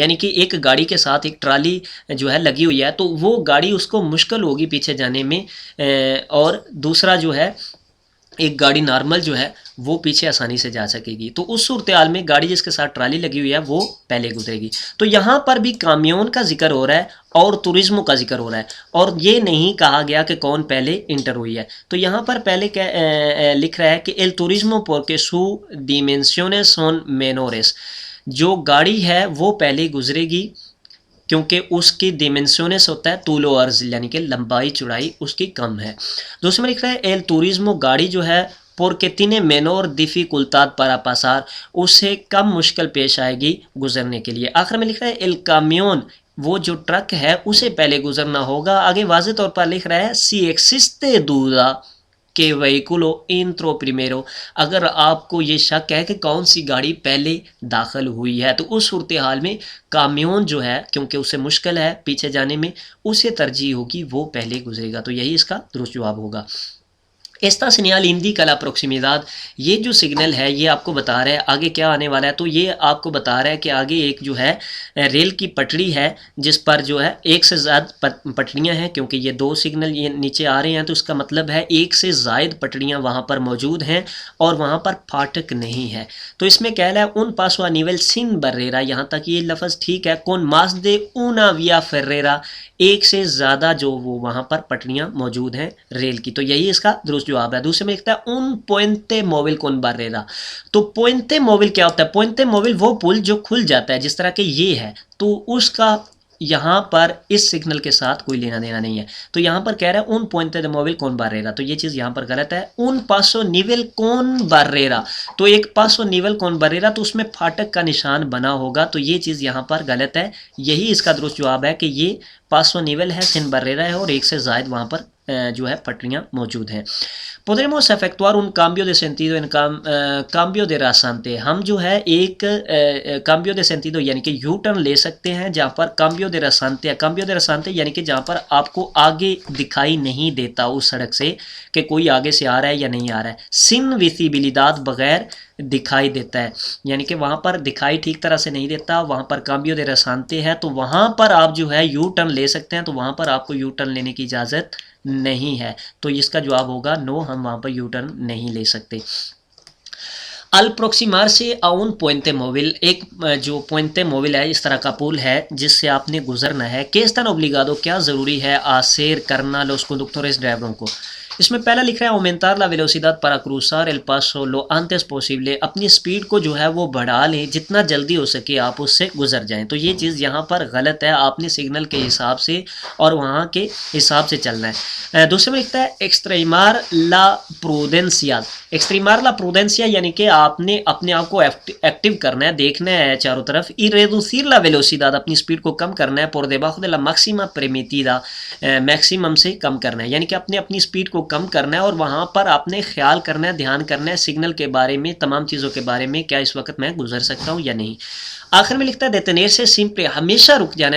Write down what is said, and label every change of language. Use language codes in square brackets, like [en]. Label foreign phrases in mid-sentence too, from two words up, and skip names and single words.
[ur] یعنی کہ ایک گاڑی کے ساتھ ایک ٹرالی جو ہے لگی ہوئی ہے تو وہ گاڑی اس کو مشکل ہوگی پیچھے جانے میں, اور دوسرا جو ہے ایک گاڑی نارمل جو ہے وہ پیچھے آسانی سے جا سکے گی. تو اس صورتحال میں گاڑی جس کے ساتھ ٹرالی لگی ہوئی ہے وہ پہلے گزرے گی. تو یہاں پر بھی کامیون کا ذکر ہو رہا ہے اور توریزمو کا ذکر ہو رہا ہے, اور یہ نہیں کہا گیا کہ کون پہلے انٹر ہوئی ہے. تو یہاں پر پہلے لکھ رہا ہے کہ [es] el turismo porque su dimensiones son menores [ur] جو گاڑی ہے وہ پہلے گزرے گی کیونکہ اس کی ڈیمنسیونس ہوتا ہے طول و عرض یعنی کہ لمبائی چوڑائی اس کی کم ہے. دوسرے میں لکھ رہا ہے [es] el turismo [ur] گاڑی جو ہے [es] porque tiene menor dificultad para pasar [ur] اسے کم مشکل پیش آئے گی گزرنے کے لیے. آخر میں لکھ رہا ہے [es] el camión [ur] وہ جو ٹرک ہے اسے پہلے گزرنا ہوگا. آگے واضح طور پر لکھ رہا ہے [es] si existe duda qué vehículo entró primero [ur] اگر آپ کو یہ شک ہے کہ کون سی گاڑی پہلے داخل ہوئی ہے تو اس صورتحال میں کامیون جو ہے کیونکہ اسے مشکل ہے پیچھے جانے میں اسے ترجیح ہوگی وہ پہلے گزرے گا. تو یہی اس کا درست جواب ہوگا. [es] Esta señal indica la proximidad [ur] یہ جو سگنل ہے یہ آپ کو بتا رہا ہے آگے کیا آنے والا ہے. تو یہ آپ کو بتا رہا ہے کہ آگے ایک جو ہے ریل کی پٹڑی ہے جس پر جو ہے ایک سے زائد پٹڑیاں ہیں کیونکہ یہ دو سگنل یہ نیچے آ رہے ہیں تو اس کا مطلب ہے ایک سے زائد پٹڑیاں وہاں پر موجود ہیں اور وہاں پر پھاٹک نہیں ہے. تو اس میں کہہ رہا ہے [es] un paso a nivel sin barrera [ur] یہاں تک یہ لفظ ٹھیک ہے [es] con más de una vía ferrera [ur] ایک سے زیادہ جو وہ وہاں پر پٹڑیاں موجود ہیں ریل کی. تو یہی اس کا درست جواب ہے. دوسرے میں لکھتا ہے [es] un puente móvil con barrera [ur] تو [es] puente móvil [ur] کیا ہوتا ہے؟ [es] puente móvil [ur] وہ پل جو کھل جاتا ہے جس طرح کہ یہ ہے تو اس کا یہاں پر اس سگنل کے ساتھ کوئی لینا دینا نہیں ہے. تو یہاں پر کہہ رہا ہے [es] un puente de móvil con barrera, [ur] تو یہ چیز یہاں پر غلط ہے. [es] un paso nivel con barrera, [ur] تو ایک [es] paso nivel con barrera [ur] تو اس میں پھاٹک کا نشان بنا ہوگا, تو یہ چیز یہاں پر غلط ہے. یہی اس کا درست جواب ہے کہ یہ [es] paso nivel [ur] ہے, [es] sin barrera [ur] ہے, اور ایک سے زائد وہاں پر جو ہے پٹریاں موجود ہیں. [es] Podremos efectuar un cambio de sentido en cambio de rasante, [ur] ہم جو ہے ایک [es] cambio de sentido [ur] یعنی کہ یو ٹرن لے سکتے ہیں جہاں پر [es] cambio de rasante, cambio de rasante [ur] یعنی کہ جہاں پر آپ کو آگے دکھائی نہیں دیتا اس سڑک سے کہ کوئی آگے سے آ رہا ہے یا نہیں آ رہا ہے. [es] sin visibilidad, [ur] بغیر دکھائی دیتا ہے, یعنی کہ وہاں پر دکھائی ٹھیک طرح سے نہیں دیتا, وہاں پر [es] cambio de rasante [ur] ہے, تو وہاں پر آپ جو ہے یو ٹرن لے سکتے ہیں. تو وہاں پر آپ کو یو ٹرن لینے کی اجازت نہیں ہے, تو اس کا جواب ہوگا نو, ہم وہاں پر یو ٹرن نہیں لے سکتے. [es] al aproximarse un puente móvil, [ur] ایک جو [es] puente móvil [ur] ہے اس طرح کا پول ہے جس سے آپ نے گزرنا ہے. [es] qué están obligados, [ur] کیا ضروری ہے آسیر کرنا [es] los conductores, [ur] ڈرائیوروں کو. اس میں پہلا لکھ رہا ہے [es] aumentar la velocidad para cruzar el paso lo antes posible, [ur] اپنی سپیڈ کو جو ہے وہ بڑھا لیں, جتنا جلدی ہو سکے آپ اس سے گزر جائیں. تو یہ چیز یہاں پر غلط ہے, آپ نے سگنل کے حساب سے اور وہاں کے حساب سے چلنا ہے. دوسرے میں لکھتا ہے [es] extremar la prudencia, extremar la prudencia [ur] یعنی کہ آپ نے اپنے آپ کو ایکٹیو کرنا ہے, دیکھنا ہے چاروں طرف. [es] y reducir la velocidad, [ur] اپنی سپیڈ کو کم کرنا ہے. [es] por debajo de la máxima permitida, [ur] میکسیمم سے کم کرنا ہے, یعنی کہ اپنی سپیڈ کو کم کرنا ہے اور وہاں پر آپ نے خیال کرنا ہے, دھیان کرنا ہے سگنل کے بارے میں, تمام چیزوں کے بارے میں, کیا اس وقت میں گزر سکتا ہوں یا نہیں. آخر میں لکھتا ہے [es] detener se siempre, [ur] ہمیشہ رک جانا ہے.